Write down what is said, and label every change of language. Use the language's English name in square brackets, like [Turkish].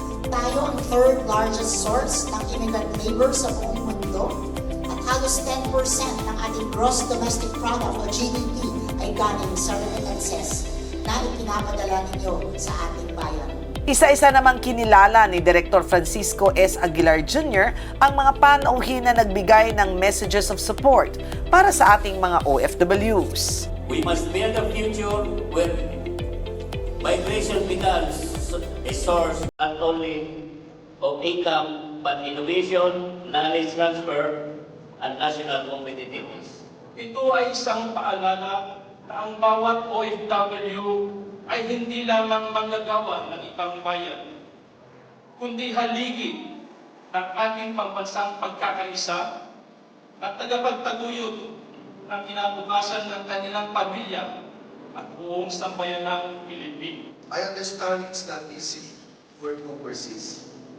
[Filipino] Tayo ang [English] third largest source [Filipino] ng [English] immigrant labor [Filipino] sa buong mundo at halos 10% ng ating gross domestic product o GDP ay galing sa remittances na ipinapadala ninyo sa ating bayan. Isa-isa namang kinilala ni Director Francisco S. Aguilar Jr. ang mga panauhin na nagbigay ng [English] messages of support [Filipino] para sa ating mga OFWs. [English] We must build a future where migration becomes a source not only of income but innovation, knowledge transfer, and national competitiveness. [Filipino] Ito ay isang paalala na ang bawat OFW ay hindi lamang manggagawa ng ibang bayan, kundi haligi ng ating pambansang pagkakaisa at tagapagtaguyod ng kinabukasan ng kanilang pamilya at buong sambayanang Pilipino. [English] I understand it's not easy work overseas.